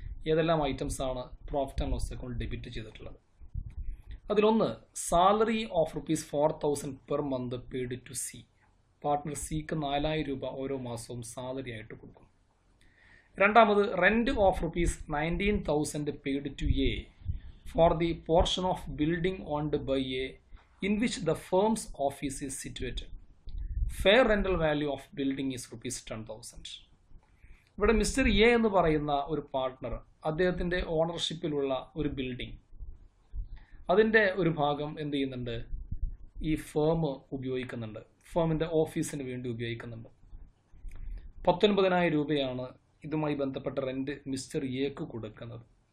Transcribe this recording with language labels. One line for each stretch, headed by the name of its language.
Malayalam: ഏതെല്ലാം ഐറ്റംസ് ആണ് profit and loss account debit ചെയ്തിട്ടുള്ളത്? അതിലൊന്ന്,
English: Salary of ₹4,000 per month paid to C.
Malayalam: Partner സിക്ക് 4,000 രൂപ ഓരോ മാസവും സാലറി ആയിട്ട് കൊടുക്കും.
English: രണ്ടാമത്, rent of ₹19,000 paid to A for the portion of building owned by A in which the firm's office is situated. Fair rental value of building is ₹10,000.
Malayalam: ഇവിടെ mister A എന്ന് പറയുന്ന ഒരു പാർട്ട്ണർ, അദ്ദേഹത്തിൻ്റെ ഓണർഷിപ്പിലുള്ള ഒരു ബിൽഡിംഗ്, അതിൻ്റെ ഒരു ഭാഗം എന്ത് ചെയ്യുന്നുണ്ട്? ഈ ഫേം ഉപയോഗിക്കുന്നുണ്ട്, ഫേമിൻ്റെ ഓഫീസിന് വേണ്ടി ഉപയോഗിക്കുന്നുണ്ട്. 19,000 രൂപയാണ് ഇതുമായി ബന്ധപ്പെട്ട റെൻറ്റ് മിസ്റ്റർ എക്ക് കൊടുക്കുന്നത്.